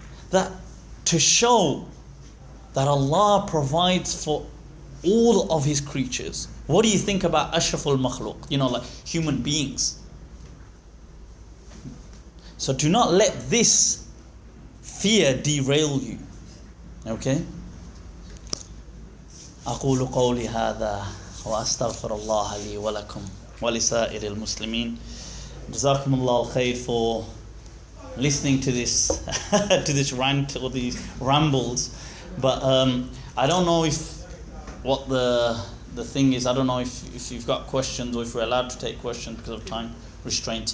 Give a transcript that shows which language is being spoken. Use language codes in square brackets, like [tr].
[en] That to show that Allah provides for all of His creatures. What do you think about ashraful makhluq? Like human beings. So do not let this fear derail you. Okay? [ar] أقول قولي هذا وأستغفر الله لي ولكم ولسائر المسلمين. جزاكم الله خير [en] for listening to this to this rant or these rambles. But I don't know what the thing is. I don't know if you've got questions or if we're allowed to take questions because of time restraints.